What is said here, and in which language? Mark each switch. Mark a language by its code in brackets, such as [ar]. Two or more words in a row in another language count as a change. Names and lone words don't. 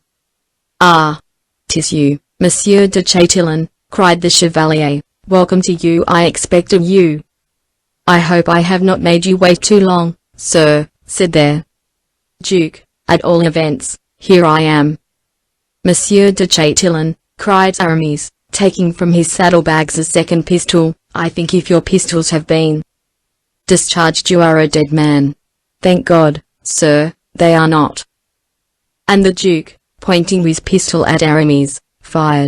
[en] "Ah! 'Tis you, Monsieur de Chatillon," cried the chevalier. "Welcome to you, I expected you." "I hope I have not made you wait too long, sir," said the Duke. "At all events, here I am." "Monsieur de Chatillon," cried Aramis, taking from his saddlebags a second pistol, "I think if your pistols have been discharged you are a dead man." "Thank God, sir, they are not." And the Duke, pointing his pistol at Aramis, fired.